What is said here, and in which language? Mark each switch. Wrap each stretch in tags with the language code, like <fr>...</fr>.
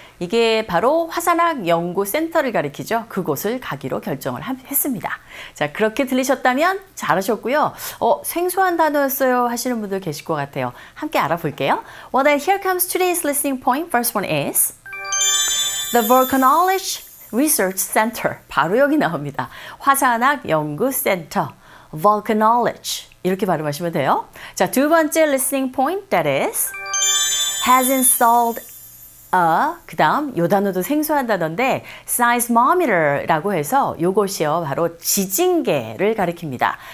<ko>이게 바로 화산학 연구 센터를 가리키죠. 그곳을 가기로 결정을 했습니다. 자, 그렇게 들리셨다면 잘하셨고요. 생소한 단어였어요 하시는 분들 계실 것 같아요. 함께 알아볼게요.</ko> <en>Well, then here comes today's listening point. First one is the volcanology research center.</en> <ko>바로 여기 나옵니다. 화산학 연구 센터.</ko> <en>volcanology.</en> <ko>이렇게 발음하시면 돼요. 자, 두 번째</ko> <en>listening point, that is has installed</en> <ko>그 다음 요 단어도 생소한 단어인데 seismometer라고 해서 요것이요 바로 지진계를 가리킵니다.</ko>